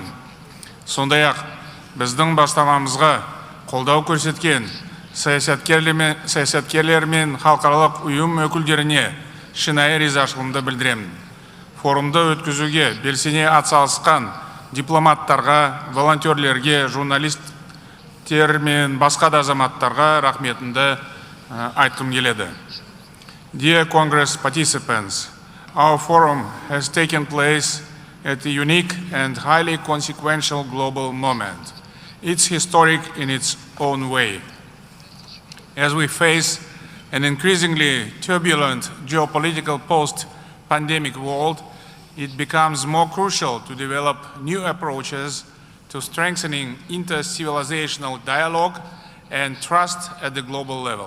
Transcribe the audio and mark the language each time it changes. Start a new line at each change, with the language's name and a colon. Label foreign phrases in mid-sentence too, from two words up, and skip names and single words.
Kazakh: Сондай-ақ біздің бастамамызға қолдау көрсеткен саясаткерлер мен халықаралық ұйым өкілдеріне шынайы ризашылығымды білдіремін. Форумды өткізуге белсене атсалысқан дипломаттарға, волонтерлерге, журналистер мен басқа да азаматтарға рахметімді айтқым келеді.
English: Dear Congress participants, our forum has taken place at a unique and highly consequential global moment. It's historic in its own way. As we face an increasingly turbulent geopolitical post-pandemic world, it becomes more crucial to develop new approaches to strengthening inter-civilizational dialogue and trust at the global level.